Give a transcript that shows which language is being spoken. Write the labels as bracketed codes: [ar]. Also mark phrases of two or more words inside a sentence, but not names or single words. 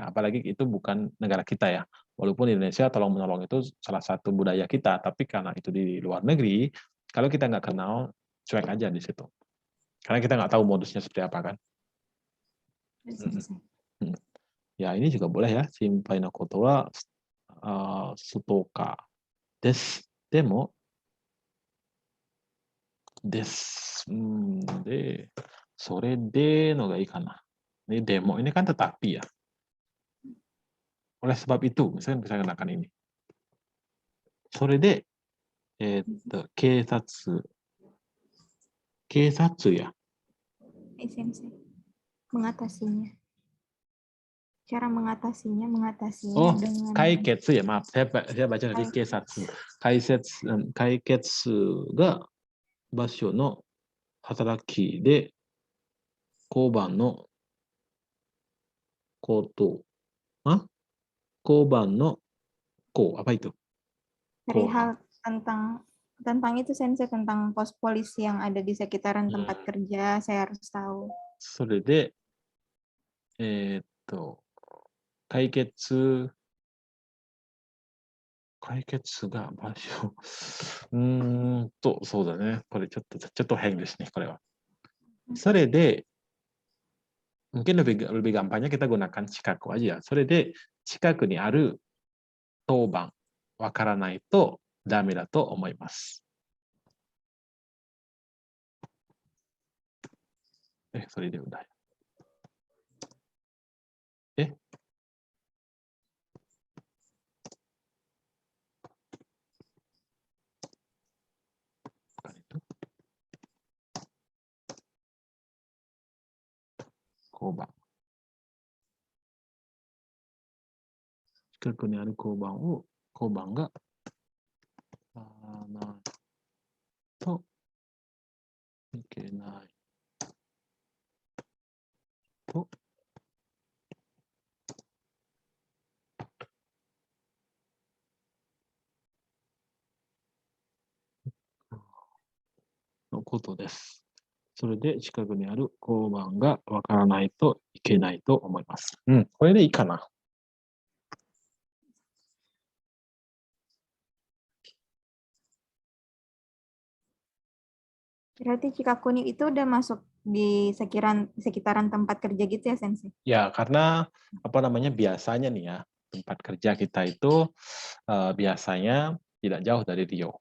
[id] Apalagi itu bukan negara kita ya. Walaupun di Indonesia tolong-menolong itu salah satu budaya kita, tapi karena itu di luar negeri, kalau kita nggak kenal, cuek aja di situ. Karena kita nggak tahu modusnya seperti apa kan. Ya ini juga boleh ya, [ja] 心配のことはすとかです. でもで、それでのがいいかな. [id] Ini demo ini kan tetapi ya. Oleh sebab itu, misalnya bisa gunakan ini. [ja] それで、警察や. [id] Sensei. mengatasinya. Cara mengatasinya Oh, dengan kaiketsu ya, maaf. Saya baca dari keisatsu. [ja] 解決が場所の働きで交番のこと. はぁ？交番の子. [id] Apa itu? perihal tentang itu sensei, tentang pos polisi yang ada di sekitaran tempat kerja, saya harus tahu. [ja] それで、解決が場所。そうだね。これちょっと変ですね、これは。 [id] それで、mungkin lebih gampangnya kita gunakan Chikaku aja. [ja] それで、近くにある当番、わからないとダメだと思います。それで udah. [id] Bukan itu. Koban. [ja] 近くにある交番がないといけないとのことです。それで近くにある交番がわからないといけないと思います。これでいいかな。 [id] Berarti Cikakuni itu udah masuk di sekitaran tempat kerja gitu ya, Sensei? Ya, karena biasanya nih ya, tempat kerja kita itu biasanya tidak jauh dari Rio.